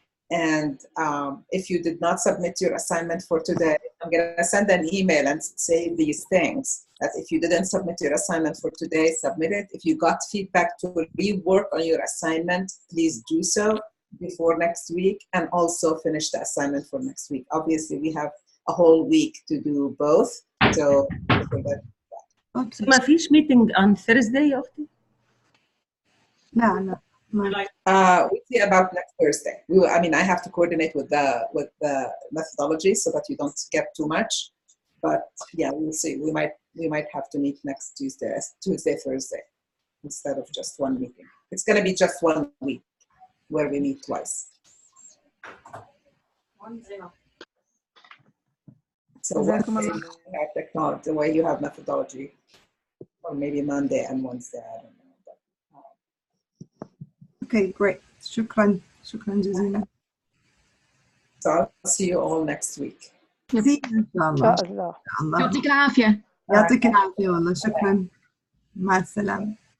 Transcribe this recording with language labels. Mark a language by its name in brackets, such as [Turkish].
[English] And if you did not submit your assignment for today, I'm going to send an email and say these things. That if you didn't submit your assignment for today, submit it. If you got feedback to rework on your assignment, please do so before next week, and also finish the assignment for next week. Obviously, we have a whole week to do both. So [Arabic] ما فيش [English] meeting on Thursday [Arabic] يا أختي؟ لا. [English] We see about next Thursday. I mean, I have to coordinate with the methodology so that you don't get too much. But yeah, we'll see. We might have to meet next Tuesday, Thursday, instead of just one meeting. It's going to be just 1 week where we meet twice. So the way you have methodology, or maybe Monday and Wednesday, I don't know. Okay, great. [Arabic] شكرا جزيلا. [English] So I'll see you all next week. See you [Arabic] إن شاء الله. يعطيك العافية. يعطيك العافية والله. شكرا. مع السلامة.